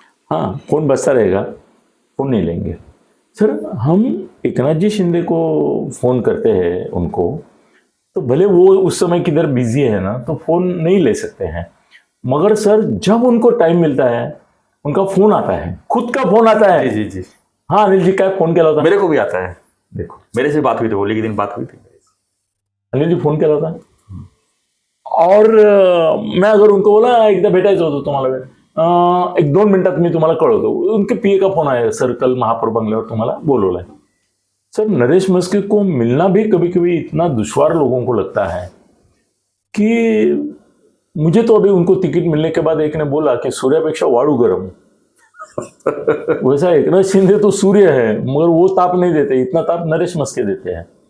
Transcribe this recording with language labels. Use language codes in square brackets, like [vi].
[hi] हाँ, फोन बजता रहेगा, फोन नहीं लेंगे। सर हम एकनाथ जी शिंदे को फोन करते हैं उनको, तो भले वो उस समय किधर बिजी है ना, तो फोन नहीं ले सकते हैं, मगर सर जब उनको टाइम मिलता है उनका फोन आता है, खुद का फोन आता है। जी जी। हाँ अनिल जी का फोन क्या होता है? मेरे को भी आता है। देखो मेरे से बात हुई थी, होली के दिन बात हुई थी। अनिल जी फोन क्या होता है? और मैं अगर उनको बोला [mr] एकदा भेटायचं होतं तुम्हाला, 1-2 मिनिटात मी तुम्हाला कळवतो, [hi] उनके पीए का फोन आया, सर कल [mr] महापौर बंगल्यावर तुम्हाला बोलवलंय। [hi] सर नरेश मस्के को मिलना भी कभी कभी इतना दुश्वार लोगों को लगता है कि मुझे तो अभी उनको टिकट मिलने के बाद एक ने बोला कि [mr] सूर्यापेक्षा वाळू गरम। [hi] वैसा एकनाथ शिंदे तो सूर्य है, मगर वो ताप नहीं देते, इतना ताप नरेश मस्के देते हैं।